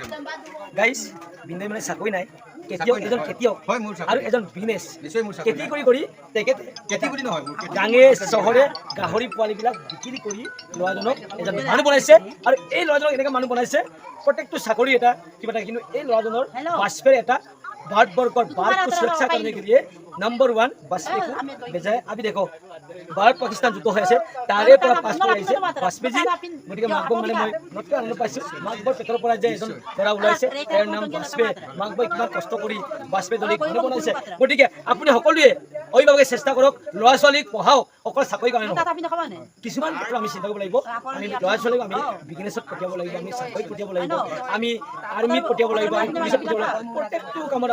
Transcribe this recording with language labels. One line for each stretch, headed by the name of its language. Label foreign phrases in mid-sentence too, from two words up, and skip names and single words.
Assamese: গাইজ বিন্দুৱে মানে চাকৰি নাই এজন খেতিয়ক হয় মোৰ আৰু এজন বিজনেছ নিশ্চয় মোৰ খেতি কৰি তেখেতে খেতি বুলি নহয় মোৰ গাঁৱে চহৰে গাহৰি পোৱালিবিলাক বিক্ৰী কৰি ল'ৰাজনক এজন মানুহ বনাইছে আৰু এই ল'ৰাজনক এনেকৈ মানুহ বনাইছে প্ৰত্যেকটো চাকৰি এটা কিবা এটা কিন্তু এই ল'ৰাজনৰ বাজপেয়ীৰ এটা
Hindi: भारतवर्ष भारत को सुरक्षा करने के लिए नंबर 1 बाजपेयी को भेजा है। अभी देखो भारत पाकिस्तान युद्ध
Assamese: হৈ আছে তাৰে পৰা পাছ কৰি আহিছে বাজপেয়ী গতিকে মাক মানে মই নতকৈ আনন্দ পাইছোঁ মাক বৰ পেটৰ পৰা যে এজন ল'ৰা ওলাইছে তেওঁৰ নাম বাজপেয়ী মাক বৰ কিমান কষ্ট কৰি বাজপেয়ী দলে ঘৰ বনাইছে গতিকে আপুনি সকলোৱে অভিভাৱকে চেষ্টা কৰক ল'ৰা ছোৱালীক পঢ়াওক অকল চাকৰি কাৰণে নহয় কিছুমান ক্ষেত্ৰত আমি চিন্তা কৰিব লাগিব আমি ল'ৰা ছোৱালীক আমি বিজনেছত পঠিয়াব লাগিব আমি চাকৰিত পঠিয়াব লাগিব আমি আৰ্মিত পঠিয়াব লাগিব আমি পুলিচত পঠিয়াব লাগিব প্ৰত্যেকটো কামত